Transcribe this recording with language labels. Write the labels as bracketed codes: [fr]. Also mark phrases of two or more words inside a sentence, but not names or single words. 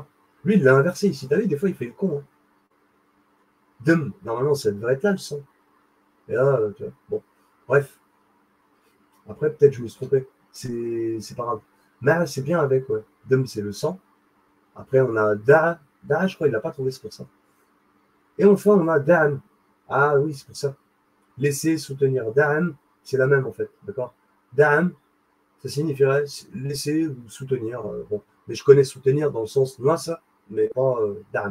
[fr] Lui, il l'a inversé ici. T'as vu, des fois, il fait le con. Hein. Dam, normalement, ça devrait être là, le sang. Et là, tu vois, bon. Bref. Après, peut-être je me suis trompé. C'est pas grave. Ma'a, c'est bien avec, ouais. Dam, c'est le sang. Après, on a Da. Da, je crois qu'il l'a pas trouvé, c'est pour ça. Et enfin, on a Dan. Ah oui, c'est pour ça. Laisser, soutenir. Dan, c'est la même en fait. D'accord? Dan, ça signifierait laisser ou soutenir. Bon. Mais je connais soutenir dans le sens ça, mais pas Dan.